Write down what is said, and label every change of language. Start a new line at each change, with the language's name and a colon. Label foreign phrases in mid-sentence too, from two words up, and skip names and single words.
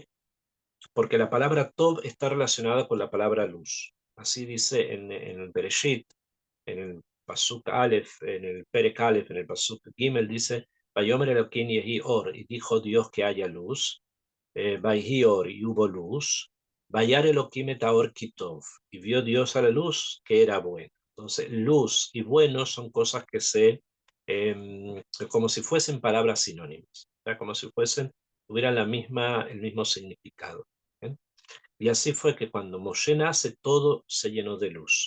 Spanish: Porque la palabra Tov está relacionada con la palabra luz. Así dice en el Bereshit, en el
Hebrew: פסוק אלף,
Spanish: en el
Hebrew: פרק אלף,
Spanish: en el
Hebrew: פסוק גימל,
Spanish: dice,
Hebrew: ויאמר אלקים יהי אור,
Spanish: y dijo Dios que haya luz,
Hebrew: ויהי אור,
Spanish: y hubo luz,
Hebrew: וירא אלקים את האור כיטוב,
Spanish: y vio Dios a la luz que era buena. Entonces, luz y bueno son cosas que como si fuesen palabras sinónimas, o sea, como si tuvieran el mismo significado. ¿Bien? Y así fue que cuando Moshe nace, todo se llenó de luz.